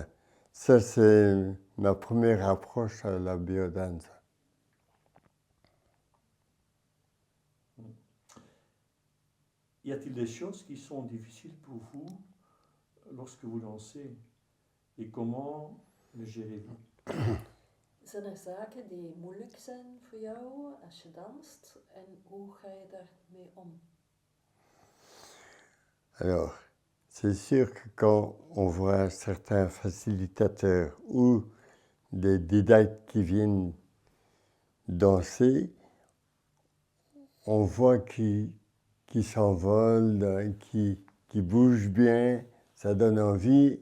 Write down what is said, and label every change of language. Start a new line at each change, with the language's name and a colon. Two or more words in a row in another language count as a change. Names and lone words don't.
French: Ça, c'est ma première approche à la biodance. Y a-t-il des choses qui sont difficiles pour vous lorsque vous dansez? Et comment les gérez-vous?
Dutch: Zijn er zaken die moeilijk zijn voor jou als je danst en hoe ga je daarmee om?
French: Alors, c'est sûr que quand on voit certains facilitateurs ou des didactes qui viennent danser, on voit qu'ils s'envolent, qu'ils bougent bien, ça donne envie.